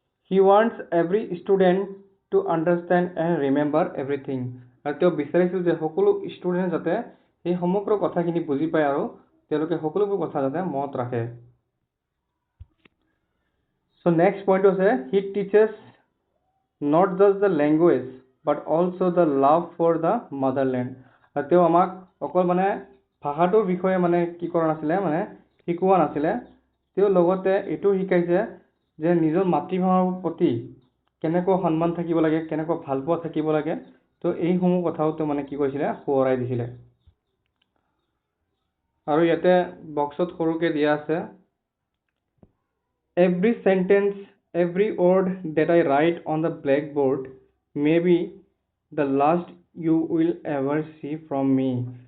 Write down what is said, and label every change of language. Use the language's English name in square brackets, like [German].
[English] He wants every student to understand and remember everything, [Assamese] আৰু তেওঁ বিচাৰিছিল যে সকলো ষ্টুডেণ্টে যাতে এই সমগ্ৰ কথাখিনি বুজি পায় আৰু তেওঁলোকে সকলোবোৰ কথা যাতে মনত ৰাখে। চ' নেক্সট পইণ্ট হৈছে [English] he teaches not just the language but also the love for the motherland. [Assamese] আৰু তেওঁ আমাক অকল মানে ভাষাটোৰ বিষয়ে মানে কি কৰা নাছিলে মানে শিকোৱা নাছিলে, তেওঁ লগতে এইটো শিকাইছে যে নিজৰ মাতৃভাষাৰ প্ৰতি কেনেকৈ সন্মান থাকিব লাগে, কেনেকৈ ভালপোৱা থাকিব লাগে। তো এইসমূহ কথাও তেওঁ মানে কি কৰিছিলে, সোঁৱৰাই দিছিলে। আৰু ইয়াতে বক্সত সৰুকৈ দিয়া আছে, [English] every sentence, every word that I write on the blackboard may be the last you will ever see from me.